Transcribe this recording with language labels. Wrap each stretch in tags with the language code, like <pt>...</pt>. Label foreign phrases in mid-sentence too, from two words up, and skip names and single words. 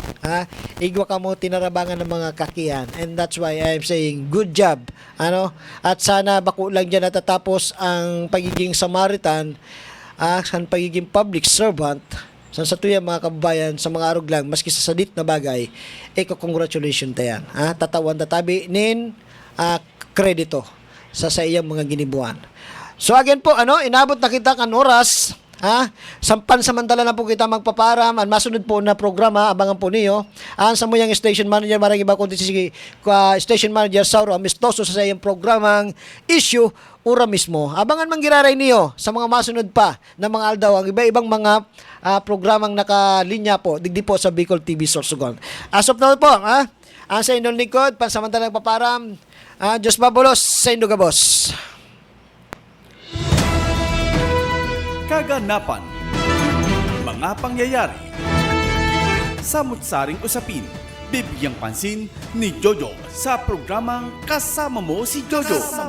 <bik>Igwa ka mo tinarabangan ng mga kakian,</bik> <en>and that's why I'm saying good job.</en> <bik>At sana bako lang diyan natatapos ang pagiging Samaritan, ang pagiging</bik> <en>public servant</en> <bik>sa satuya mga kababayan sa mga arog lang maski sa sadit na bagay. Congratulations tayan. Tatawan tatabi nin kredito sa iyang mga ginibuan. So again po, inabot na kita kan oras, sampan-samantala na po kita magpaparam, ang masunod po na programa, abangan po niyo, ang samuyang station manager, marang iba kundi si station manager Sauro Amistoso sa iyang programang issue, ura mismo. Abangan manggiraray niyo sa mga masunod pa na mga aldaw, ang iba-ibang mga programang nakalinya po, digdi po sa Bicol TV Sorsogon.</bik> <en>As of now</en> <bik>po, ang sa inyong lingkod, pansamantalang paparam, Diyos Babolos sa Indugabos.</bik> <tl>Kaganapan, mga pangyayari, samut-saring usapin, bibigyang pansin ni Jojo sa programang Kasama Mo si Jojo.</tl>